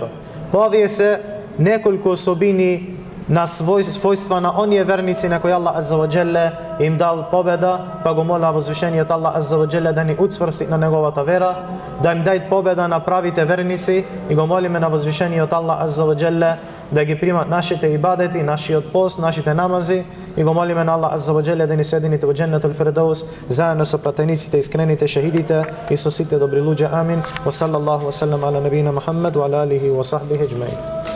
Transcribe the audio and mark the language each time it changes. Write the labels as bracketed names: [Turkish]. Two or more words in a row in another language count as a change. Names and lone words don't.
[Macedonian] Овие се неколку особини на својства на оние верници на кои Аллах [Arabic] عز وجل [Macedonian] им дал победа, па го моля возвишениот Аллах [Arabic] عز وجل [Macedonian] да ни уцврсти на неговата вера, да им даде победа на правите верници, и го молиме на возвишениот Аллах [Arabic] عز وجل [Macedonian] да ги примат нашите ибадети, нашиот пост, нашите намази, и го молиме на Аллах [Arabic] عز وجل [Macedonian] да ни соедините во Дженнетул Фирдаус заедно со пратениците, искрените шахидите и со сите добри луѓе. Амин. [Arabic] وصلى الله وسلم على نبينا محمد وعلى آله وصحبه أجمعين.